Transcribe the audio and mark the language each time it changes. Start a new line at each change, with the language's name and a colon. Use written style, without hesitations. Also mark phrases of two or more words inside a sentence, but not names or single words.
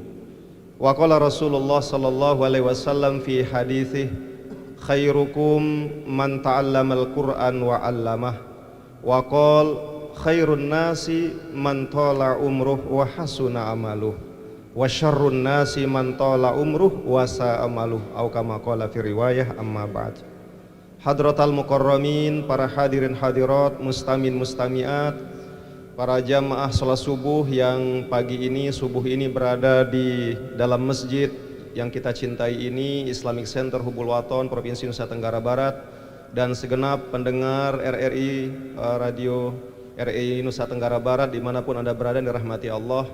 Arabic: وقال رسول الله صلى الله عليه وسلم في حديثه، خيركم من تعلم القرآن وعلمه. وقال خير الناس من طال عمره وحسن عمله وشر الناس من طال عمره وساء عمله، أو كما قال في رواية. أما بعد. حضرات المكرمين,
Indonesian: para hadirin hadirat,
Arabic: مستمعين مستمعات,
Indonesian: para jamaah sholat subuh yang pagi ini, subuh ini berada di dalam masjid yang kita cintai ini, Islamic Center Hubul Waton, Provinsi Nusa Tenggara Barat, dan segenap pendengar RRI, radio RRI Nusa Tenggara Barat dimanapun Anda berada, dirahmati Allah.